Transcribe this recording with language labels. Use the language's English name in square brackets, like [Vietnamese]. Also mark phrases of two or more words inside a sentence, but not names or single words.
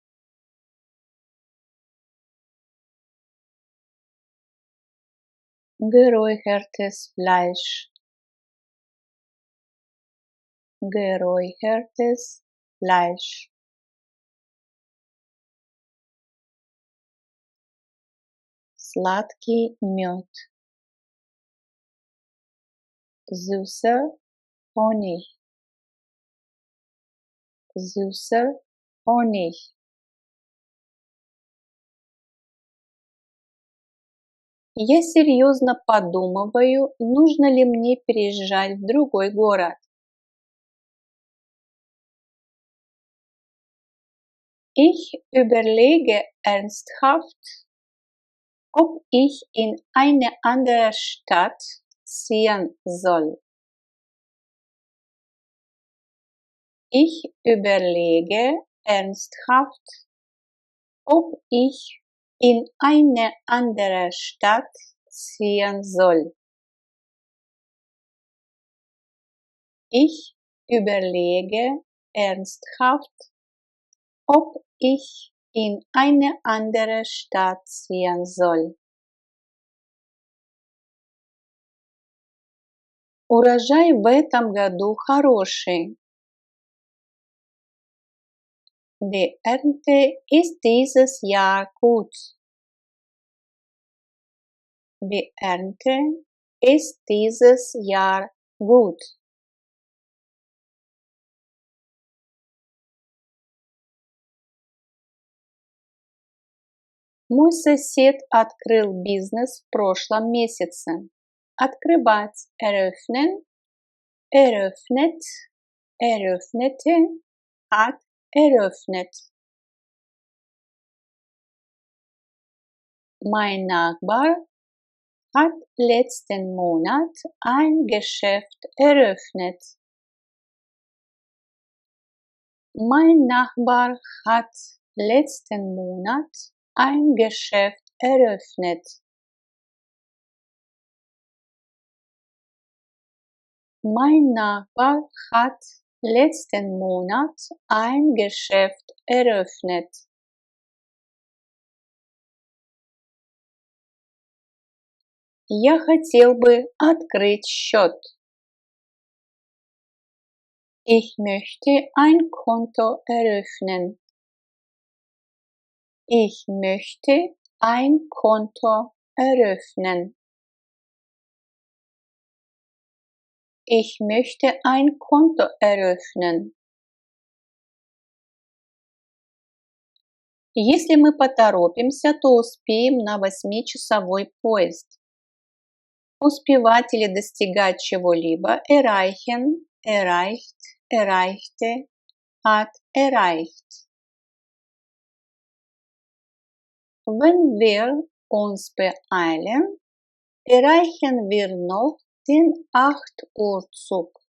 [German] geräuchertes Fleisch, geräuchertes Fleisch, [Russian] сладкий мед, [German] süßer Honig, süßer Honig, [Russian] я серьезно подумываю, нужно ли мне переезжать в другой город. [German] Ich überlege ernsthaft, ob ich in eine andere Stadt ziehen soll. Ich überlege ernsthaft, ob ich in eine andere Stadt ziehen soll. Ich überlege ernsthaft, ob ich in eine andere Stadt ziehen soll. [Russian] Урожай в этом году хороший. [German] Die Ernte ist dieses Jahr gut. Die Ernte ist dieses Jahr gut. [Russian] Мой сосед открыл бизнес в прошлом месяце. [German] Открывать eröffnen, eröffnet, eröffnete, hat eröffnet. Mein Nachbar hat letzten Monat ein Geschäft eröffnet. Mein Nachbar hat letzten Monat ein Geschäft eröffnet. Mein Nachbar hat letzten Monat ein Geschäft eröffnet. [Russian] Я хотел бы открыть счет. [German] Ich möchte ein Konto eröffnen. Ich möchte ein Konto eröffnen. Ich möchte ein Konto eröffnen. [Russian] Если мы поторопимся, то успеем на 8-часовой поезд. Успевать или достигать чего-либо [German] erreichen, erreicht, erreichte, hat erreicht. Wenn wir uns beeilen, erreichen wir noch den 8 Uhr Zug.